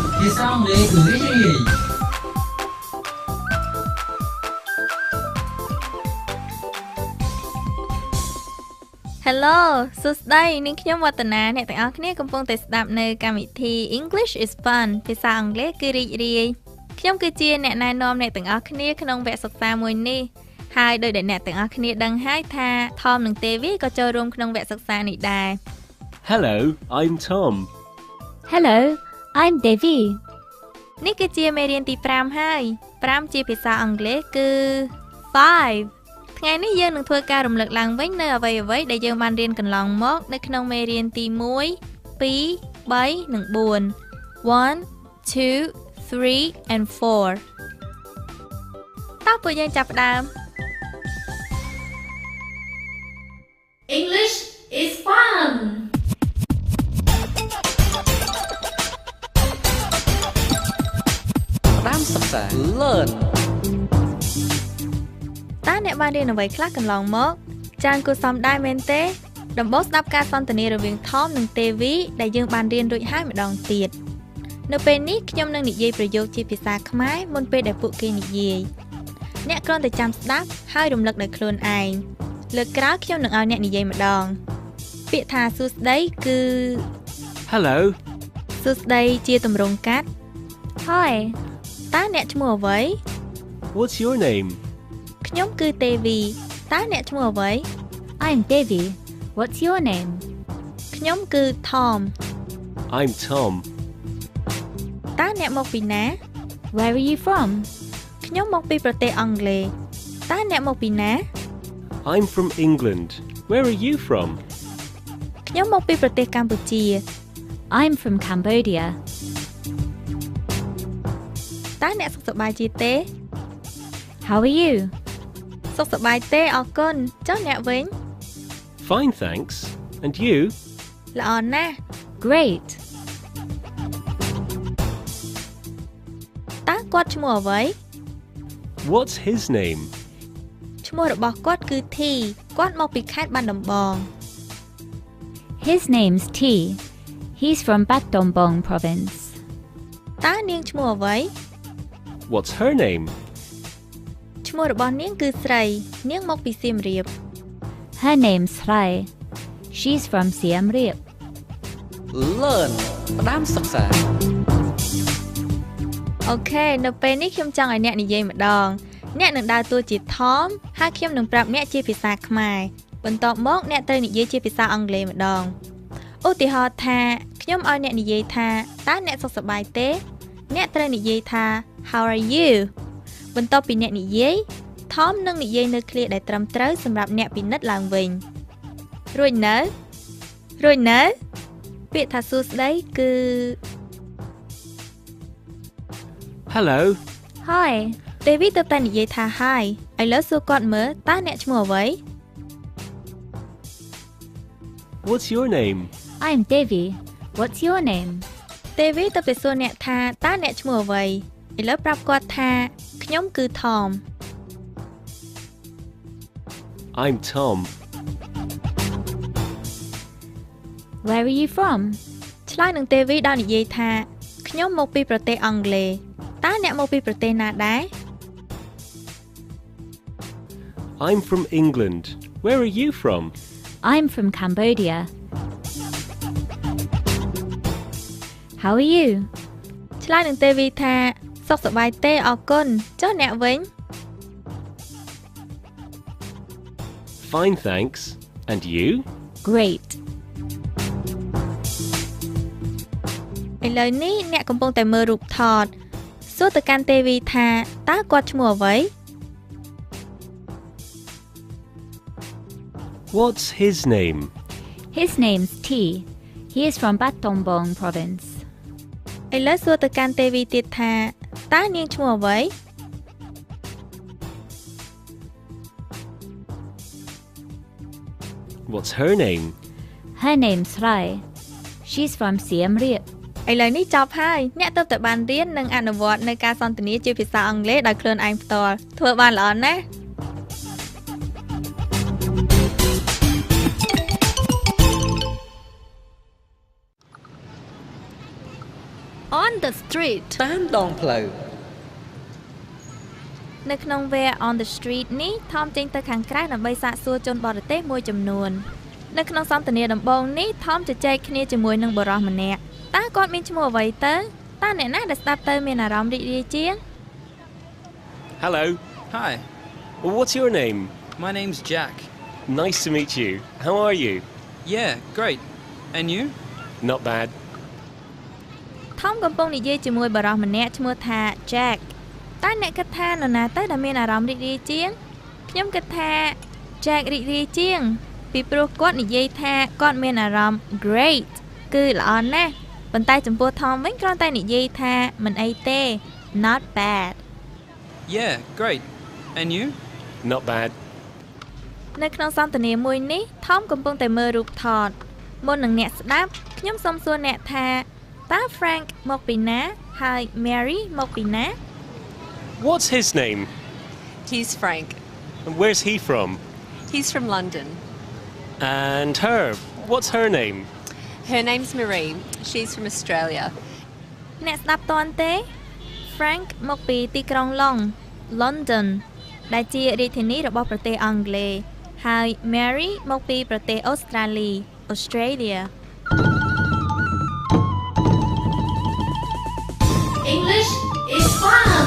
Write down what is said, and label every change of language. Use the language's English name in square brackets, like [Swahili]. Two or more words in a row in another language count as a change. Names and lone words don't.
[Khmer] ភាសាអង់គ្លេសគឺរីករាយ Hello សួស្តីនាងខ្ញុំវឌ្ឍនាអ្នកទាំងអស់គ្នាកំពុងតែស្ដាប់នៅកម្មវិធី [English] English is fun [Khmer] ភាសាអង់គ្លេសគឺរីករាយខ្ញុំគឺជាអ្នកណែនាំអ្នកទាំងអស់គ្នាក្នុងវគ្គសិក្សាមួយនេះហើយដោយដែលអ្នកទាំងអស់គ្នាដឹងហើយថា Tom និង Tevi ក៏ចូលរួមក្នុងវគ្គសិក្សានេះដែរ [English] Hello, I'm Tom. Hello, I'm Devi. [Khmer] នេះគឺជាមេរៀនទី5ហើយ5ជាភាសាអង់គ្លេសគឺ 5 ថ្ងៃនេះយើងនឹងធ្វើការរំលឹកឡើងវិញនៅអ្វីៗដែលយើងបានរៀនកន្លងមកនៅក្នុងមេរៀនទី1 2 3 និង 4 1 2 3 and 4តើពួកយើងចាប់ផ្ដើម [English] English is fun. [Khmer] ផ្ដើមសិក្សា Learn តើអ្នកបានរៀនអ្វីខ្លះកន្លងមកច្រើនគួរសមដែរមែនទេដំបូងស្ដាប់ការសន្ទនារវាង Tom និង Tevi ដែលយើងបានរៀនរួចហើយម្ដងទៀតនៅពេលនេះខ្ញុំនឹងនិយាយប្រយោគជាភាសាខ្មែរមុនពេលដែលពួកគេនិយាយអ្នកគ្រាន់តែចាំស្ដាប់ហើយរំលឹកដោយខ្លួនឯងលើកក្រោយខ្ញុំនឹងឲ្យអ្នកនិយាយម្ដងពាក្យថាសួស្ដីគឺ [English] Hello. [Khmer] សួស្ដីជាទម្រង់កាត់ [English] Hi, [Khmer] តើអ្នកឈ្មោះអ្វី [English] What's your name? [Khmer] ខ្ញុំគឺ Tevi តើអ្នកឈ្មោះអ្វី [English] I'm Devi. What's your name? [Khmer] ខ្ញុំគឺ Tom [English] I'm Tom. [Khmer] តើអ្នកមកពីណា [English] Where are you from? [Khmer] ខ្ញុំមកពីប្រទេសអង់គ្លេសតើអ្នកមកពីណា [English] I'm from England. Where are you from? [Khmer] ខ្ញុំមកពីប្រទេសកម្ពុជា [English] I'm from Cambodia. [Khmer] តើអ្នកសុខសប្បាយជាទេ [English] How are you? [Khmer] សុខសប្បាយទេអរគុណចុះអ្នកវិញ [English] Fine, thanks. And you? [Khmer] ល្អណាស់ [English] Great. [Khmer] តើគាត់ឈ្មោះអ្វី [English] What's his name? [Khmer] ឈ្មោះរបស់គាត់គឺ T គាត់មកពីខេត្តបាត់ដំបង [English] His name's T. He's from Bat Dombong province. [Khmer] តើនាងឈ្មោះអ្វី [English] What's her name? [Khmer] ឈ្មោះរបស់នាងគឺស្រីនាងមកពីសៀមរាប [English] Her name's Rai. She's from Siem Reap. [Khmer] Learn ផ្ដើមសិក្សា អូខេនៅពេលនេះខ្ញុំចង់ឲ្យអ្នកនិយាយម្ដងអ្នកនឹងដើរតួជា Tom ហើយខ្ញុំនឹងប្រាប់អ្នកជាភាសាខ្មែរបន្ទាប់មកអ្នកត្រូវនិយាយជាភាសាអង់គ្លេសម្ដងឧទាហរណ៍ថាខ្ញុំឲ្យអ្នកនិយាយថាតើអ្នកសុខសប្បាយទេអ្នកត្រូវនិយាយថា [English] How are you [Khmer] បន្ទាប់ពីអ្នកនិយាយ Tom នឹងនិយាយនៅឃ្លាដែលត្រឹមត្រូវសម្រាប់អ្នកពិនិត្យឡើងវិញរួចនៅពាក្យថាសួស្ដីគឺ [English] Hello. Hi. [Khmer] Tevi ទៅតែនិយាយថា Hi ឥឡូវសួរគាត់មើលតើអ្នកឈ្មោះអ្វី [English] What's your name? I'm Devi. What's your name? [Khmer] Tevi ទៅតែសួរអ្នកថាតើអ្នកឈ្មោះអ្វីឥឡូវប្រាប់គាត់ថាខ្ញុំគឺ Tom [English] I'm Tom. Where are you from? [Khmer] ឆ្លើយនឹង Tevi ដោយនិយាយថាខ្ញុំមកពីប្រទេសអង់គ្លេសតើអ្នកមកពីប្រទេសណាដែរ [English] I'm from England. Where are you from? I'm from Cambodia. How are you? [Khmer] ឆ្លើយនឹង Tevi ថាសុខសប្បាយទេអរគុណចុះអ្នកវិញ [English] Fine, thanks. And you? Great. [Khmer] ឥឡូវនេះអ្នកកំពុងតែមើលរូបថតសួរទៅកាន់ Tevi ថាតើគាត់ឈ្មោះអ្វី [English] What's his name? His name's T. He is from Bat Dombong province. [Khmer] ឥឡូវសួរទៅកាន់ Tevi ទៀតថាតើនាងឈ្មោះអ្វី [English] What's her name? Her name's Rai. She's from Siem Reap. [Khmer] ឥឡូវនេះចប់ហើយអ្នកទើបតែបានរៀននិងអនុវត្តនៅការសន្ទនាជាភាសាអង់គ្លេសដោយខ្លួនឯងផ្ទាល់ធ្វើបានល្អណាស់ [English] Hello, On the street. [Khmer] តាមដងផ្លូវ នៅក្នុង [English] Where on the street [Khmer] នេះថមចេញទៅខាងក្រៅដើម្បីសាកសួរជនបរទេសមួយចំនួននៅក្នុងសន្ទនាដំបូងនេះថមជជែកគ្នាជាមួយនឹងបុរសម្នាក់តើគាត់មានឈ្មោះអ្វីទៅតើអ្នកណាដែលស្ដាប់ទៅមានអារម្មណ៍រីករាយជាង [English] Hello. Hi, What's your name? my name's Jack. Nice to meet you. How are you? Yeah, great. And you? Not bad. [Khmer] ថមកំពុងនិយាយជាមួយបុរសម្នាក់ឈ្មោះថា Jack តើអ្នកគិតថានរណាទៅដែលមានអារម្មណ៍រីករាយជាងខ្ញុំគិតថា Jack រីករាយជាងពីព្រោះគាត់និយាយថាគាត់មានអារម្មណ៍ great គឺល្អណាស់ប៉ុន្តែចំពោះថមវិញគ្រាន់តែនិយាយថាមិនអីទេ [English] not bad Yeah, great. And you? Not bad. [Khmer] នៅក្នុងសន្ទនាមួយនេះថមកំពុងតែមើលរូបថតមុននឹងអ្នកស្ដាប់ខ្ញុំសូមសួរអ្នកថាតើ Frank មកពីណាហើយ Mary មកពីណា [English] What's his name? He's Frank. And where's he from? He's from London. And her. What's her name? Her name's Marie. She's from Australia. [Khmer] អ្នកស្ដាប់តន់ទេ Frank មកពីទីក្រុង London ដែលជារាជធានីរបស់ប្រទេសអង់គ្លេសហើយ Mary មកពីប្រទេសអូស្ត្រាលី Australia [English] English is fun.